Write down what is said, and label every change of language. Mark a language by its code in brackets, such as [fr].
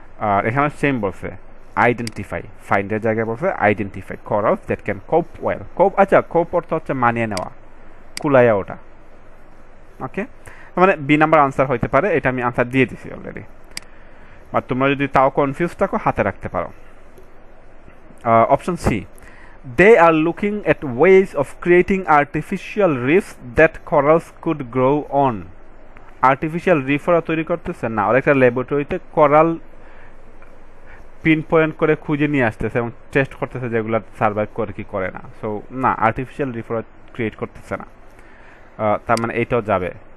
[bn] আর এখানে সেম বলছে আইডেন্টিফাই, ফাইন্ডের জায়গায় বলছে [en] Identify corals that can cope well. [bn] কোপ, আচ্ছা কোপ অর্থ হচ্ছে মানিয়ে নেওয়া, কুলাইয়া ওটা। ওকে, মানে বি নাম্বার আনসার হইতে পারে, এটা আমি আনসার দিয়ে দিছি অলরেডি, আর তোমরা যদি তাও কনফিউজ থাকো হাতে রাখতে পারো। Option C, [en] They are looking at ways of creating artificial reefs that corals could grow on. [bn] Artificial reef ওরা তৈরি করতেছে না, ওরা একটা ল্যাবরেটরিতে করাল পিন পয়েন্ট করে খুঁজে নিয়ে আসতেছে এবং টেস্ট করতেছে যেগুলো সার্ভাইভ করে কি করে না। সো না, আর্টিফিশিয়াল রিফ ওরা ক্রিয়েট করতেছে না, তার মানে এইটাও যাবে।